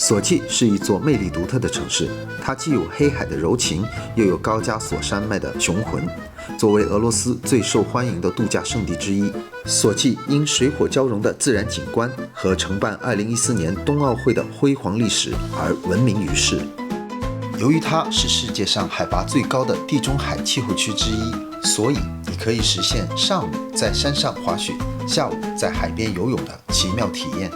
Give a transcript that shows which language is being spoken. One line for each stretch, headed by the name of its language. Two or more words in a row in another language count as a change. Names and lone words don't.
Chinese: 索契是一座魅力獨特的城市，它既有黑海的柔情，又有高加索山脈的雄渾。作為俄羅斯最受歡迎的度假勝地之一，索契因水火交融的自然景觀和承辦2014年冬奧會的輝煌歷史而聞名於世。由於它是世界上海拔最高的地中海氣候區之一，所以你可以實現上午在山上滑雪，下午在海邊游泳的奇妙體驗。